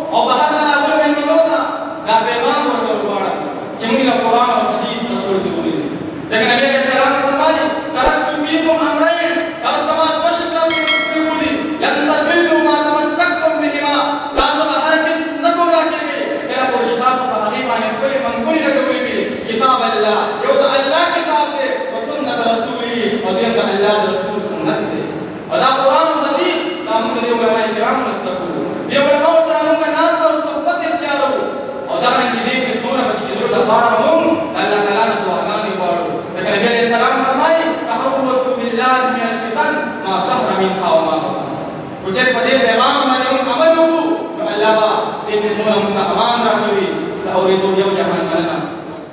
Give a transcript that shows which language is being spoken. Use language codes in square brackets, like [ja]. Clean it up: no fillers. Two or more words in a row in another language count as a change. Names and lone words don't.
[ps] بهر نه اول من موتا دا پیغام ورکول غواړم چې موږ له قرآن او حدیث نه ټول څه ولیدل ځکه نبی علیه السلام فرمایي [ar] ترکت فیکم امرین [ps] تاسو زما دوه شیان پرېښودي [ar] لن تضلوا ما تمسکتم [ps] بهما تاسو به هرگز نه ګمراه کېږئ کله پورې چې تاسو په هغې باندې خپلې منګولې لګولې وي [ar] کتاب الله [ps] یو د الله کتاب دی او سنت رسوله او دویم د الله د رسول سنت دی او دا قرآن او حدیث دا موږ د علماء کرامو نه زده کوو دې علماو سره موږ ناسته او صحبت اختیاروو او دغرنګه دې فتنو نه بچ کېدلو لپاره موږ د الله تعالی نه دعاګانې غواړو ځکه نبي [ar] علیه السلام [ps] فرمایي [ar] تخوفوا بالله من الفتن ما ظهر منها وما بطن [ps] خو چېرې په دې پیغام باندې موږ عمل وکړو نو الله به دې فتنو نه موږ ته امان راکوي د اورېدو یو جهان مننه